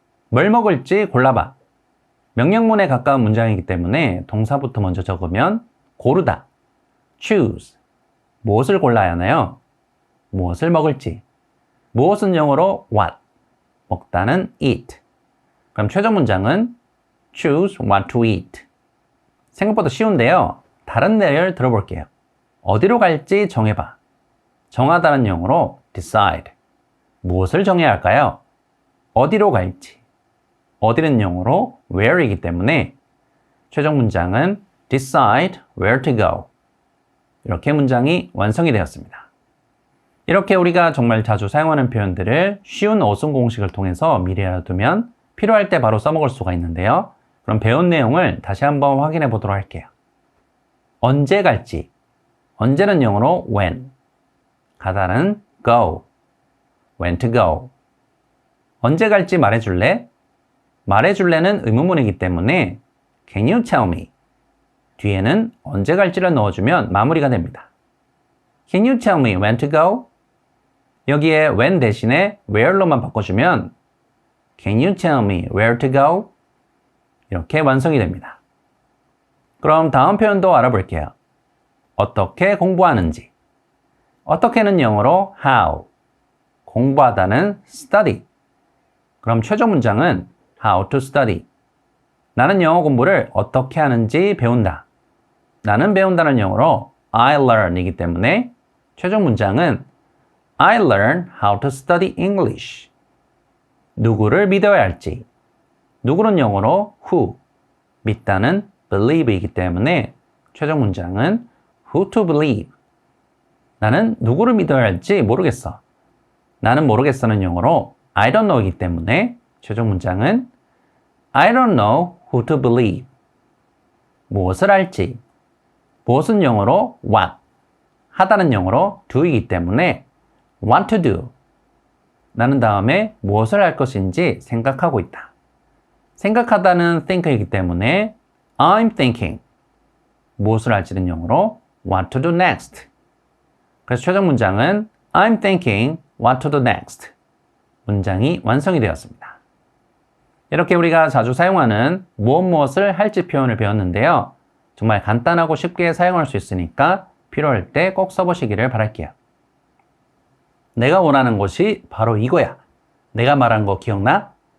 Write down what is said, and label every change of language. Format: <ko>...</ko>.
<ko>뭘 먹을지 골라봐. 명령문에 가까운 문장이기 때문에 동사부터 먼저 적으면 고르다, choose. 무엇을 골라야 하나요? 무엇을 먹을지. 무엇은 영어로 what, 먹다는 eat. 그럼 최종 문장은</ko> <en>choose what to eat.</en> <ko>생각보다 쉬운데요. 다른 예를 들어볼게요. 어디로 갈지 정해봐. 정하다는 영어로 decide. 무엇을 정해야 할까요? 어디로 갈지. 어디는 영어로 where이기 때문에 최종 문장은</ko> <en>decide where to go.</en> <ko>이렇게 문장이 완성이 되었습니다. 이렇게 우리가 정말 자주 사용하는 표현들을 쉬운 어순 공식을 통해서 미리 알아두면 필요할 때 바로 써먹을 수가 있는데요. 그럼 배운 내용을 다시 한번 확인해 보도록 할게요. 언제 갈지. 언제는 영어로 when, 가다는 go,</ko> <en>when to go.</en> <ko>언제 갈지 말해줄래? 말해줄래는 의문문이기 때문에</ko> <en>Can you tell me?</en> <ko>뒤에는 언제 갈지를 넣어주면 마무리가 됩니다.</ko> <en>Can you tell me when to go?</en> <ko>여기에 when 대신에 where로만 바꿔주면</ko> <en>Can you tell me where to go?</en> <ko>이렇게 완성이 됩니다. 그럼 다음 표현도 알아볼게요. 어떻게 공부하는지. 어떻게는 영어로 how, 공부하다는 study. 그럼 최종 문장은</ko> <en>how to study.</en> <ko>나는 영어 공부를 어떻게 하는지 배운다. 나는 배운다는 영어로</ko> <en>I learn</en> <ko>이기 때문에 최종 문장은</ko> <en>I learn how to study English.</en> <ko>누구를 믿어야 할지. 누구는 영어로 who, 믿다는 believe 이기 때문에 최종 문장은</ko> <en>who to believe.</en> <ko>나는 누구를 믿어야 할지 모르겠어. 나는 모르겠어는 영어로</ko> <en>I don't know</en> <ko>이기 때문에 최종 문장은</ko> <en>I don't know who to believe.</en> <ko>무엇을 할지. 무엇은 영어로 what, 하다는 영어로 do이기 때문에</ko> <en>want to do.</en> <ko>나는 다음에 무엇을 할 것인지 생각하고 있다. 생각하다는 think이기 때문에</ko> <en>I'm thinking.</en> <ko>무엇을 할지는 영어로</ko> <en>what to do next.</en> <ko>그래서 최종 문장은</ko> <en>I'm thinking what to do next.</en> <ko>문장이 완성이 되었습니다. 이렇게 우리가 자주 사용하는 무엇을 할지 표현을 배웠는데요. 정말 간단하고 쉽게 사용할 수 있으니까 필요할 때 꼭 써보시기를 바랄게요. 내가 원하는 것이 바로 이거야. 내가 말한 거 기억나?</ko>